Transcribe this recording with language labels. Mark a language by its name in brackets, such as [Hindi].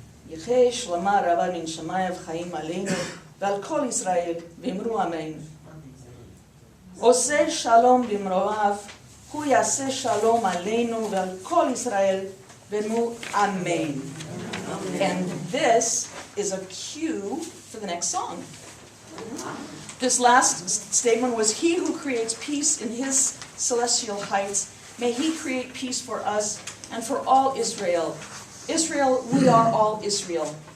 [Aramaic] Yechei shlama rava min shamayim v'chaim aleinu [Hebrew] ועל כל ישראל, ואמרו אמן. עושה שלום במרואיו, הוא יעשה שלום עלינו ועל כל ישראל, ואמרו אמן. [English] And this is a cue for the next song. This last statement was, he who creates peace in his celestial heights, may he create peace for us and for all Israel. Israel, we are all Israel.